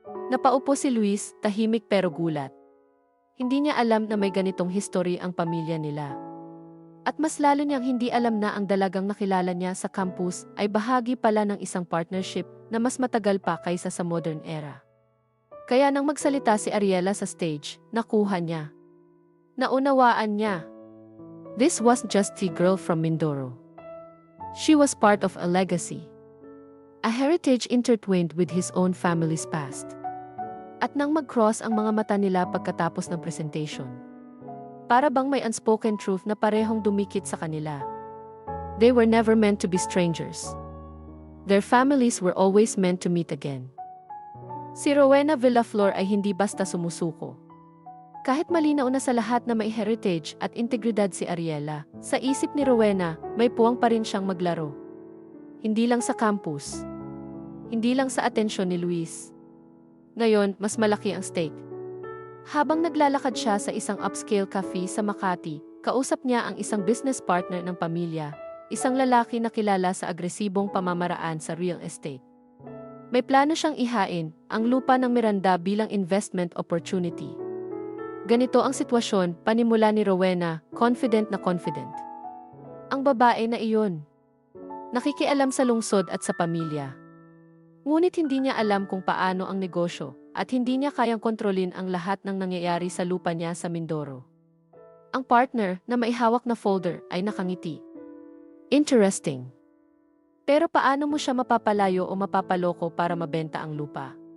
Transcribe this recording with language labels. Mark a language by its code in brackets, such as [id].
[tl] Napaupo si Luis, tahimik pero gulat. Hindi niya alam na may ganitong history ang pamilya nila. At mas lalo niyang hindi alam na ang dalagang nakilala niya sa campus ay bahagi pala ng isang partnership na mas matagal pa kaysa sa modern era. Kaya nang magsalita si Ariela sa stage, nakuha niya. Naunawaan niya. [en] This wasn't just a girl from Mindoro. She was part of a legacy. A heritage intertwined with his own family's past. [tl] At nang mag-cross ang mga mata nila pagkatapos ng presentation. Para bang may unspoken truth na parehong dumikit sa kanila. [en] They were never meant to be strangers. Their families were always meant to meet again. [tl] Si Rowena Villaflor ay hindi basta sumusuko. Kahit malinaw na sa lahat na may heritage at integridad si Ariela, sa isip ni Rowena, may puwang pa rin siyang maglaro. Hindi lang sa campus. Hindi lang sa atensyon ni Luis. Ngayon, mas malaki ang stake. Habang naglalakad siya sa isang upscale cafe sa Makati, kausap niya ang isang business partner ng pamilya, isang lalaki na kilala sa agresibong pamamaraan sa real estate. May plano siyang ihain ang lupa ng Miranda bilang investment opportunity. Ganito ang sitwasyon, panimula ni Rowena, confident na confident. Ang babae na iyon. Nakikialam sa lungsod at sa pamilya. Ngunit hindi niya alam kung paano ang negosyo at hindi niya kayang kontrolin ang lahat ng nangyayari sa lupa niya sa Mindoro. Ang partner na may hawak na folder ay nakangiti. Interesting. Pero paano mo siya mapapalayo o mapapaloko para mabenta ang lupa?